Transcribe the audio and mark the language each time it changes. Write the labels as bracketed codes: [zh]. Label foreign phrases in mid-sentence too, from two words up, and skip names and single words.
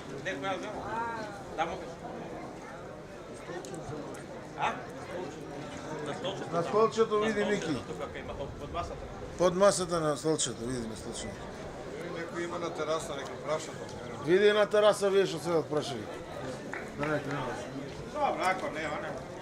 [bg] Не, коя взема? Там. А? На столчето? На столчето види, Мики. Тук има под масата. Под масата на столчето, види на столчето. [mk] Некој има на тераса, нека праша тоа. Види на тераса, вие што се отпрашали. [bg] Добре, ако nema, ne.